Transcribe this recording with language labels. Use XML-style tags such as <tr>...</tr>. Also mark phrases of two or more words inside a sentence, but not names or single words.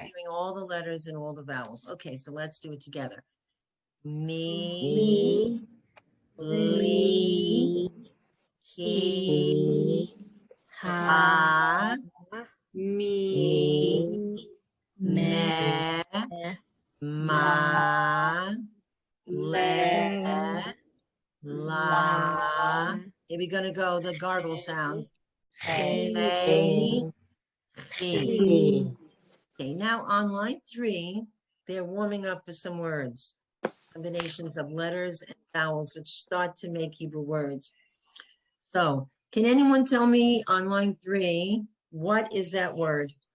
<en>reviewing all the letters and all the vowels. Okay, so let's do it together. Me, li, he, ha, Me, me, ma, le, la. Here we're gonna go the gargle sound. Hey, he. Okay, now on line 3, they're warming up for some words, combinations of letters and vowels which start to make Hebrew words. So, can anyone tell me on line 3, what is that word?</en>